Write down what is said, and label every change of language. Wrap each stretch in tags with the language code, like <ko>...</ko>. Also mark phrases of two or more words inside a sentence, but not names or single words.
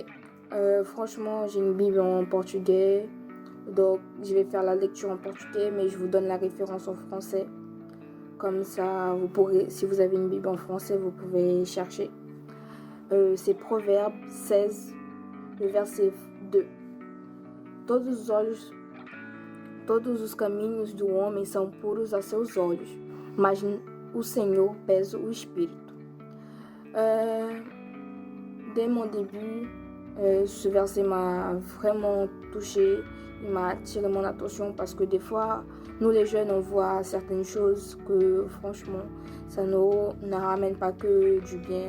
<fr>Franchement, j'ai une Bible en portugais. Donc, je vais faire la lecture en portugais, mais je vous donne la référence en français. Comme ça, vous pourrez, si vous avez une Bible en français, vous pouvez chercher. C'est Proverbe 16, le verset 2.</fr> <pt>Todos os caminhos do homem são puros a seus olhos, mas o Senhor pesa o espírito.</pt> <fr>Dès mon début, ce verset m'a vraiment touchée. Il m'a attiré mon attention parce que des fois, nous les jeunes, on voit certaines choses que franchement, ça ne ramène pas que du bien.</fr>